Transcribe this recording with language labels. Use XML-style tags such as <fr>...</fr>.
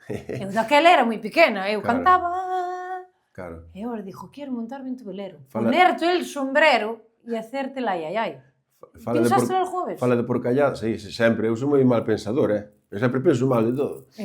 <gl>Eu daquela era moi pequena, eu cantaba... Claro. E agora dixo, quero</gl> <es>montarme en tu velero. Ponerte el sombrero e hacerte la ai.</es> <gl>Pensaste algo vez? Fala de porcallada, sí, sempre. Eu sou moi mal pensador, Eu sempre penso mal de todo.</gl>